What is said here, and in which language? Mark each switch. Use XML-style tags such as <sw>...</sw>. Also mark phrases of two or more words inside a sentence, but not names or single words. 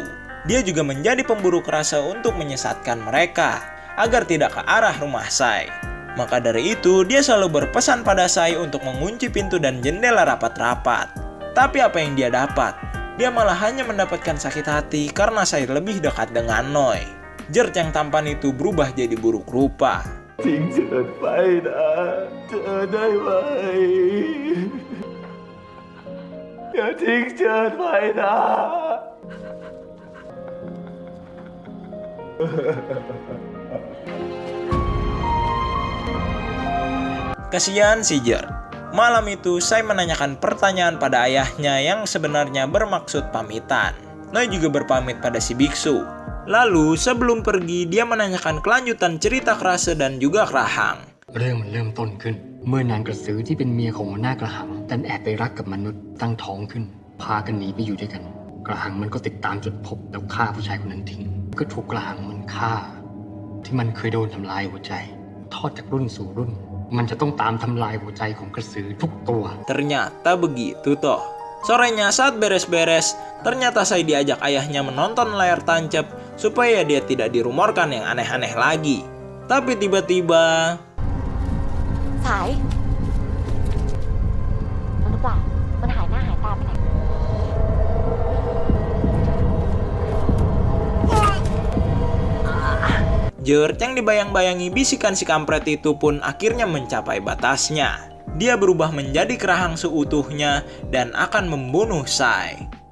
<id>Dia juga menjadi pemburu krase untuk menyesatkan mereka, agar tidak ke arah rumah Sai. Maka dari itu, dia selalu berpesan pada Sai untuk mengunci pintu dan jendela rapat-rapat. Tapi apa yang dia dapat? Dia malah hanya mendapatkan sakit hati karena Sai lebih dekat dengan Noi. Gert yang tampan itu berubah jadi buruk rupa.</id> <th>ทิ้งเฉินไปนะเธอได้ไหมอย่าทิ้งเฉินไปนะ</th> <id>Kasihan si Gert. Malam itu, Sai menanyakan pertanyaan pada ayahnya yang sebenarnya bermaksud pamitan. Noi juga berpamit pada si biksu. Lalu, sebelum pergi, dia menanyakan kelanjutan cerita krase dan juga Krahang.</id> <th>เรื่องมันเริ่มต้นขึ้น เมื่อนางกระสือที่เป็นเมียของหัวหน้ากระหังดันแอบไปรักกับมนุษย์ตั้งท้องขึ้น พากันหนีไปอยู่ด้วยกัน กระหังมันก็ติดตามจนพบแล้วฆ่าผู้ชายคนนั้นทิ้ง ก็ถูกกระหังมันฆ่า ที่มันเคยโดนทำลายหัวใจ ทอดจากรุ่นสู่รุ่น มันจะต้องตามทำลายหัวใจของกระสือทุกตัว</th> <id>Ternyata begitu toh. Sorenya saat beres-beres, ternyata Sai diajak ayahnya menonton layar tancap supaya dia tidak dirumorkan yang aneh-aneh lagi. Tapi tiba-tiba...</id> <th>สายมันหรือเปล่า มันหายหน้าหายตาไปไหน</th> <id>Gert yang dibayang-bayangi bisikan si kampret itu pun akhirnya mencapai batasnya. Dia berubah menjadi Krahang seutuhnya dan akan membunuh Sai.</id>